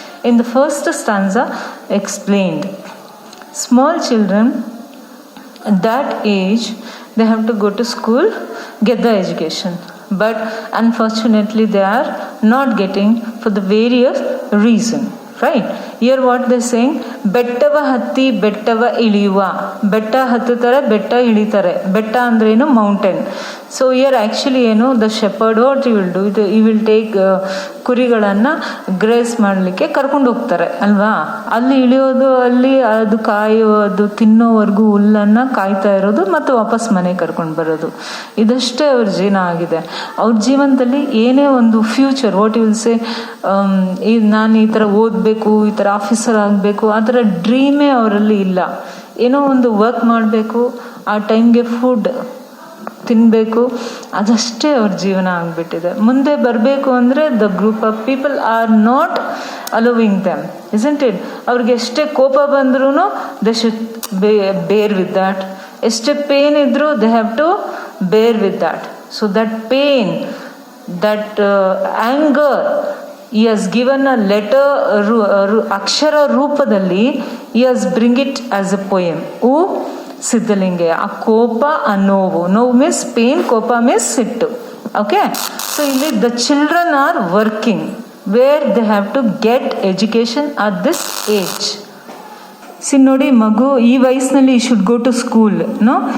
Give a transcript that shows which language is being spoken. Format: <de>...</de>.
<en>In the first stanza explained, small children at that age, they have to go to school, get the education, but unfortunately they are not getting for the various reason, right? Here what they saying,</en> <kn>ಬೆಟ್ಟವ ಹತ್ತಿ ಬೆಟ್ಟವ ಇಳಿಯುವ, ಬೆಟ್ಟ ಹತ್ತುತ್ತಾರೆ ಬೆಟ್ಟ ಇಳಿತಾರೆ. ಬೆಟ್ಟ ಅಂದ್ರೆ ಏನು? Mountain.</kn> <en>so here actually ಏನು, the shepherd what you will do, you will take</en> <kn>ಕುರಿಗಳನ್ನು grace ಮಾಡಲಿಕ್ಕೆ ಕರ್ಕೊಂಡು ಹೋಗ್ತಾರೆ ಅಲ್ವಾ. ಅಲ್ಲಿ ಇಳಿಯೋದು, ಅಲ್ಲಿ ಅದು ಕಾಯೋದು, ತಿನ್ನೋವರೆಗೂ ಹುಲ್ಲನ್ನು ಕಾಯ್ತಾ ಇರೋದು, ಮತ್ತು ವಾಪಸ್ ಮನೆಗೆ ಕರ್ಕೊಂಡು ಬರೋದು, ಇದಷ್ಟೇ ಅವ್ರ ಜೀವನ ಆಗಿದೆ. ಅವ್ರ ಜೀವನದಲ್ಲಿ ಏನೇ ಒಂದು future,</kn> <en>what you will say,</en> <kn>ನಾನು ಈ ಥರ ಓದಬೇಕು, ಈ ಥರ ಆಫೀಸರ್ ಆಗಬೇಕು, ಆ ಥರ ಡ್ರೀಮೇ ಅವರಲ್ಲಿ ಇಲ್ಲ. ಏನೋ ಒಂದು ವರ್ಕ್ ಮಾಡಬೇಕು, ಆ ಟೈಮ್ಗೆ ಫುಡ್ ತಿನ್ನಬೇಕು, ಅದಷ್ಟೇ ಅವ್ರ ಜೀವನ ಆಗಿಬಿಟ್ಟಿದೆ. ಮುಂದೆ ಬರಬೇಕು ಅಂದರೆ</kn> <en>The group of people are not allowing them, isn't it?</en> <kn>ಅವ್ರಿಗೆ ಎಷ್ಟೇ ಕೋಪ ಬಂದ್ರೂ</kn> <en>They should bear with that.</en> <kn>ಎಷ್ಟೇ ಪೇನ್ ಇದ್ದರೂ</kn> <en>They have to bear with that. So that pain, that anger, he has given a letter,</en> <kn>ಅಕ್ಷರ ರೂಪದಲ್ಲಿ</kn> <en>he has bring it as a poem.</en> <kn>Siddalingaiah. ಆ ಕೋಪ, ಆ ನೋವು, ನೋವು ಮೀನ್ಸ್ ಪೇನ್, ಕೋಪ ಮೀನ್ಸ್ ಸಿಟ್ಟು.</kn> <en>Okay, so ಇಲ್ಲಿ the children are working where they have to get education at this age. See</en> <kn>ನೋಡಿ, ಮಗು ಈ ವಯಸ್ಸಿನಲ್ಲಿ</kn> <en>ಈ should go to school, no?</en>